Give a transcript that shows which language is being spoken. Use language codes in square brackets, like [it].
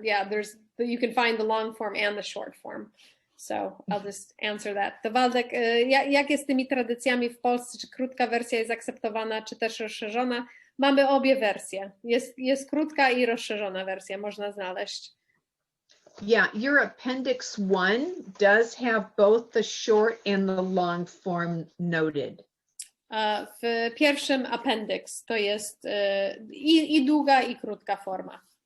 [en] Yeah, you can find the long form and the short form. [pl] So I'll just answer that. To Waldek, jak jest z tymi tradycjami w Polsce? Czy krótka wersja jest akceptowana, czy też rozszerzona? Mamy obie wersje. Jest krótka i rozszerzona wersja, można znaleźć. [en] Yeah, your Appendix 1 does have both the short and the long form noted. [pl] W pierwszym appendix to jest i długa, i krótka forma.